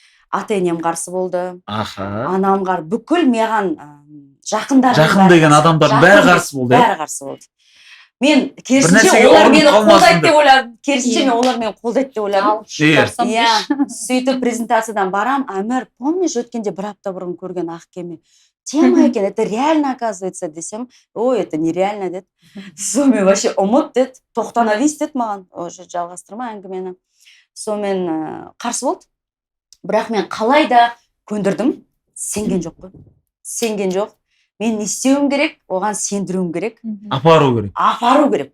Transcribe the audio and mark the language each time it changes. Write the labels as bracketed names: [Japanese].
[Kazakh] Ата-енем қарсы болды. Анам қарсы. Бүкіл маған жақын деген адамдардың бәрі қарсы болды. Бәрі қарсы болды. Мен керісінше олар мені қолдайды деп ойладым. Сөйтіп презентациядан барам, Әмір, помнишь, өткенде бір апта бұрын көрген ақ кеме? Тема екен, [Russian] это реально оказывается [Kazakh] десем, ой, [Russian] это нереально [Kazakh] деді. Сонымен вообще ұмыт деді, тоқтанавис деді маған, уже жалғастырма әңгімені. Сонымен қарсы болды. Бірақ мен қалай да көндірдім, сенген жоқ қой. Сенген жоқ. Мен не істеуім керек, оған сендіруім керек. Апару керек,